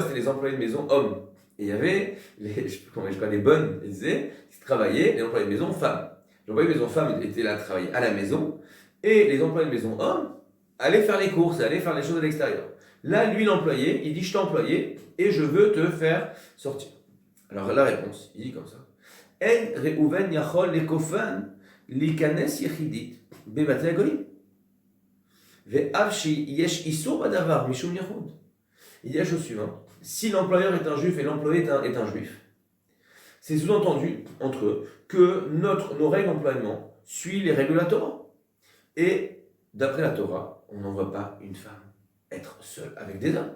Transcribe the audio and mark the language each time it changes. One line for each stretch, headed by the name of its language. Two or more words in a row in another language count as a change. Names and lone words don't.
French: C'était les employés de maison hommes. Et il y avait, les bonnes, ils disaient, qui travaillaient, les employés de maison femmes. Les employés de maison femmes étaient là à travailler à la maison, et les employés de maison hommes allaient faire les courses, allaient faire les choses à l'extérieur. Là, lui, l'employé, il dit, je t'ai employé, et je veux te faire sortir. Alors la réponse, il dit comme ça.
Hebrew: אין ראובן יכול לכופן ליכנס יחידית בבתי הגויים. ואף יש איסור בדבר משום ייחוד.
French: Il dit la chose suivante. Si l'employeur est un juif et l'employé est un juif, c'est sous-entendu entre eux que nos règles d'emploiement suivent les règles de la Torah. Et d'après la Torah, on n'envoie pas une femme être seule avec des hommes.